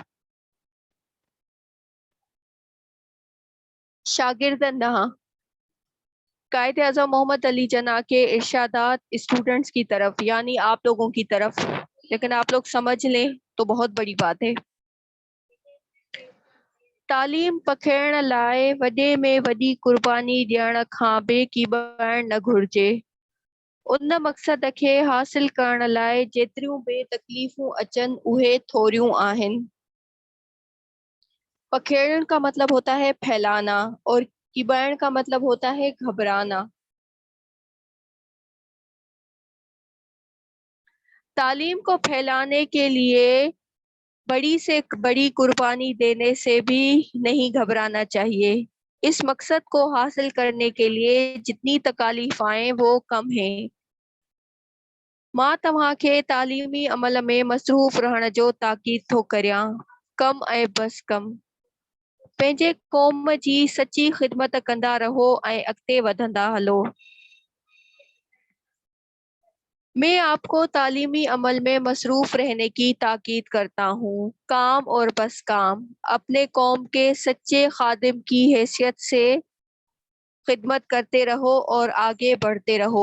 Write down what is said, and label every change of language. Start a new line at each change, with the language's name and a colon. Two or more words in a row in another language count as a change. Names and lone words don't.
Urdu: شاگرد نہ قائد اعظم محمد علی جناح کے ارشادات اسٹوڈنٹس کی طرف یعنی آپ لوگوں کی طرف، لیکن آپ لوگ سمجھ لیں تو بہت بڑی بات ہے.
Sindhi: تعلیم پکھیڑ لائے وڈے میں وڈی قربانی ڈیण کھان بے کی بائن نہ گھرجے. ان مقصد کي حاصل ڪرڻ لاءِ جيتريون بي تڪليفون اچن اهي ٿوريون آهن.
Urdu: پکھیڑن کا مطلب ہوتا ہے پھیلانا اور کیبائن کا مطلب ہوتا ہے گھبرانا. تعلیم کو پھیلانے کے لیے بڑی سے بڑی قربانی دینے سے بھی نہیں گھبرانا چاہیے. اس مقصد کو حاصل کرنے کے لیے جتنی تکالیف آئیں وہ کم ہیں.
Sindhi: मां तव्हां کي تعليمي عمل ۾ مصروف رهڻ جو تاڪيد ٿو ڪريان. कम ऐं बस कम। पंहिंजे क़ौम जी सची ख़िदमत कंदा रहो ऐं अॻिते वधंदा हलो।
Urdu: میں آپ کو تعلیمی عمل میں مصروف رہنے کی تاکید کرتا ہوں. کام اور بس کام. اپنے قوم کے سچے خادم کی حیثیت سے خدمت کرتے رہو اور آگے بڑھتے رہو.